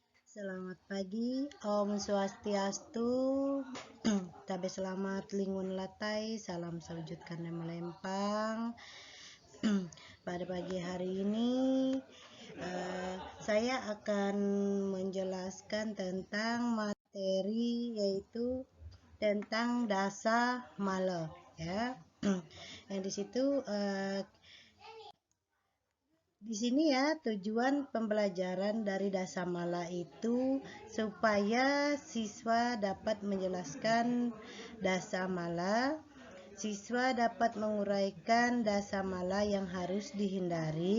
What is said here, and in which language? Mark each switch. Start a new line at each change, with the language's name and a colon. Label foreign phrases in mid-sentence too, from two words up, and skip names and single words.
Indonesian: Selamat pagi,
Balinese: Om Swastiastu,
Ngaju: tabe selamat lingun latai,
Indonesian: salam sewujudkan dan melempang. Pada pagi hari ini, saya akan menjelaskan tentang materi yaitu tentang dasa mala, ya. Yang di situ di sini ya, tujuan pembelajaran dari Dasamala itu supaya siswa dapat menjelaskan Dasamala, siswa dapat menguraikan Dasamala yang harus dihindari.